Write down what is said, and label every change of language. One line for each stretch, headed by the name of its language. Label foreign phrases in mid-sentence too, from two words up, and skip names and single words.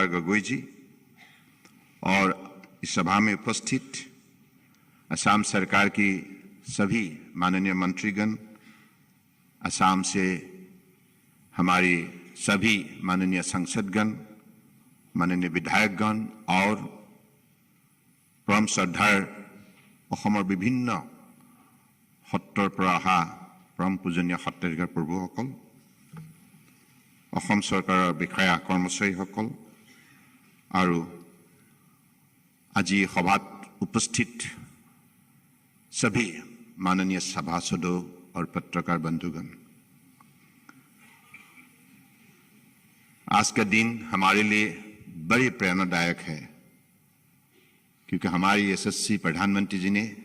Hindi: गोगोई जी और इस सभा में उपस्थित असम सरकार की सभी माननीय मंत्रीगण, असम से हमारी सभी माननीय सांसदगण, माननीय विधायकगण और परम श्रद्धार
Assamese: অসমৰ বিভিন্ন সত্ৰৰ পৰা অহা পৰম পূজনীয় সত্ৰাধিকাৰ প্ৰভুসকল, অসম চৰকাৰৰ বিষয়া কৰ্মচাৰীসকল আৰু আজি সভাত
Hindi: उपस्थित सभी माननीय सभासदों और पत्रकार बंधुगण, आज का दिन हमारे लिए बड़ी प्रेरणादायक है, क्योंकि हमारी यशस्वी प्रधानमंत्री जी ने